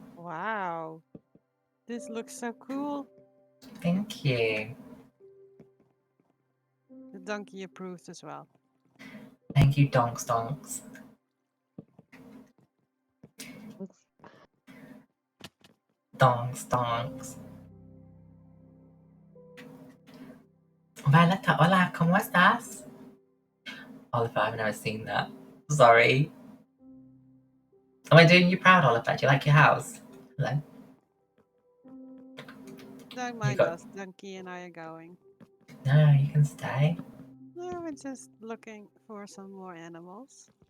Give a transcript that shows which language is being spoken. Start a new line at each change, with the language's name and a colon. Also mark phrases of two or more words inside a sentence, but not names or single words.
English: Wow. This looks so cool. Thank you. The donkey approves as well. Thank you, donks donks. Donks donks. Violetta,
Spanish: hola, ¿cómo estás?
English: Oliver, I've never seen that. Sorry. Am I doing you proud, Oliver? Do you like your house? Hello? Don't You mind got... us. Donkey and I are going. No, you can stay. No, we're just looking for some more animals.